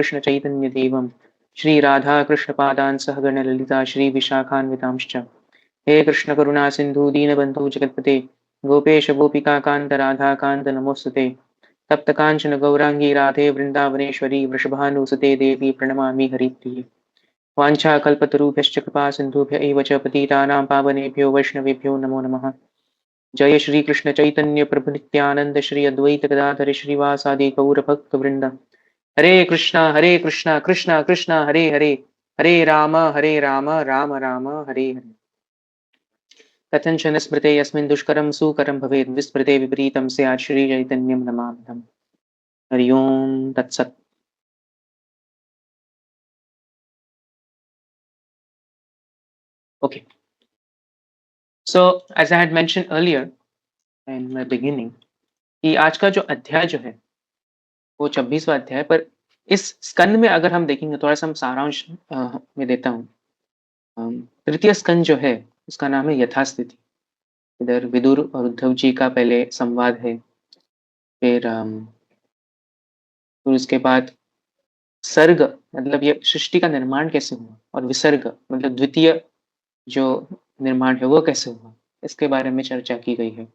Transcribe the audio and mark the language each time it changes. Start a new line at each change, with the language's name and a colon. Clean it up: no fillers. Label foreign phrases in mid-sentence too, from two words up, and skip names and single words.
Sanskrit: कृष्णचैतन्यदेवं श्रीराधाकृष्णपादान् सहगण ललिता श्रीविशाखान्वितांश्च हे कृष्ण करुणा सिंधु दीनबंधु जगतपते गोपेश गोपिका कांत राधा कांत नमोस्तुते तप्त कांचन गौरांगी राधे वृंदावनेश्वरी वृषभानुसुते देवी प्रणमामि हरिप्रिये वाञ्छाकल्पतरुभ्यश्च कृपा सिन्धुभ्य एव च पतितानां पावनेभ्यो वैष्णवेभ्यो नमो नमः। जय श्री कृष्ण चैतन्य प्रभु नित्यानंद श्री अद्वैत गदाधर श्रीवासादि गौर भक्त वृंद। हरे कृष्णा कृष्णा कृष्णा हरे हरे हरे राम राम राम हरे हरे। कथंचन स्मृते यस्मिन् दुष्करं सुकरं भवेत् विस्मृते विपरीतं स्यात् श्री चैतन्यं नमाम्यहम्। हरि ओम तत्सत्।
English: Okay, so as I had mentioned earlier in my beginning
Hindi: कि आज का जो अध्याय जो है वो 26वां अध्याय, पर इस स्कंद में अगर हम देखेंगे, थोड़ा-सा हम सारांश में देता हूँ। तृतीय स्कंद जो है उसका नाम है यथास्थिति। इधर विदुर और उद्धव जी का पहले संवाद है, फिर उसके बाद सर्ग मतलब ये सृष्टि का निर्माण कैसे हुआ, और विसर्ग मतलब द्वितीय जो निर्माण है वो कैसे हुआ, इसके बारे में चर्चा की गई है।